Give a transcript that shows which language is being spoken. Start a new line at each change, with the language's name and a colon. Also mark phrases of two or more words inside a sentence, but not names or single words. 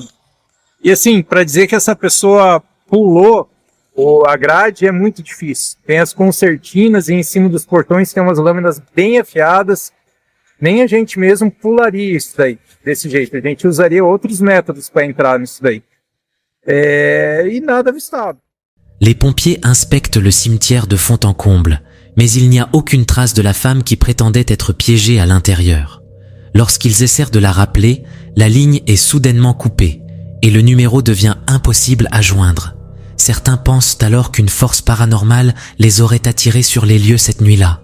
Portuguese: E assim, para dizer que essa pessoa pulou a grade é muito difícil. Tem as concertinas e em cima dos portões tem umas lâminas bem afiadas. Nem a gente mesmo pularia isso daí, desse jeito. A gente usaria outros métodos para entrar nisso daí. E nada avistado.
French: Les pompiers inspectent le cimetière de fond en comble, mais il n'y a aucune trace de la femme qui prétendait être piégée à l'intérieur. Lorsqu'ils essayent de la rappeler, la ligne est soudainement coupée et le numéro devient impossible à joindre. Certains pensent alors qu'une force paranormale les aurait attirés sur les lieux cette nuit-là.